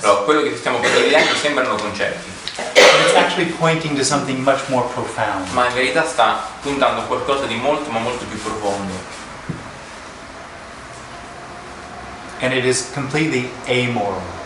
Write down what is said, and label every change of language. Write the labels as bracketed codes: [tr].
[it] Però quello che stiamo condividendo sembrano concetti, [en] but it's actually pointing to something much more profound. [it] ma in verità sta puntando a qualcosa di molto ma molto più profondo. [en] And it is completely amoral.